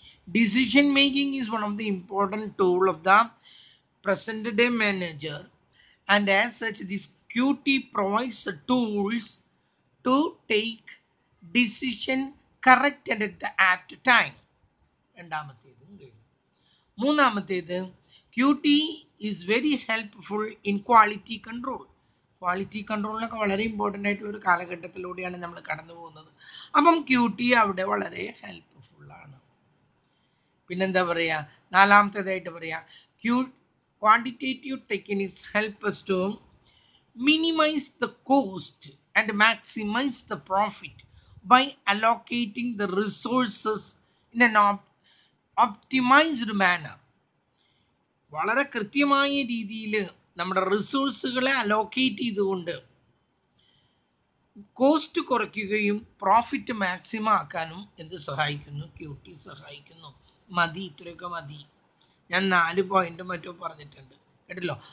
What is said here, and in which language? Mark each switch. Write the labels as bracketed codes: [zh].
[en] Decision making is one of the important tool of the present day manager and as such this QT provides tools to take decision correct and at the apt time. [ml] രണ്ടാമത്തേതും കഴിഞ്ഞു. [en] മൂന്നാമത്തേത്, QT is very helpful in quality control. [ml] Quality കൺട്രോളിനൊക്കെ വളരെ important ആയിട്ടുള്ള ഒരു കാലഘട്ടത്തിലൂടെയാണ് നമ്മൾ കടന്നു പോകുന്നത്. അപ്പം QT അവിടെ വളരെ ഹെൽപ്ഫുള്ളാണ്. പിന്നെന്താ പറയുക, നാലാമത്തേതായിട്ട് പറയാം, [en] Quantitative techniques help us to minimize the cost and maximize the profit by allocating the resources in an optimized manner. [ml] വളരെ കൃത്യമായ രീതിയിൽ നമ്മുടെ റിസോഴ്സുകളെ അലോക്കേറ്റ് ചെയ്തുകൊണ്ട് കോസ്റ്റ് കുറയ്ക്കുകയും പ്രോഫിറ്റ് മാക്സിമം ആക്കാനും എന്ത് സഹായിക്കുന്നു, QT സഹായിക്കുന്നു. മതി, ഇത്രയൊക്കെ മതി. ഞാൻ 4 പോയിന്റും മറ്റും പറഞ്ഞിട്ടുണ്ട് കേട്ടല്ലോ.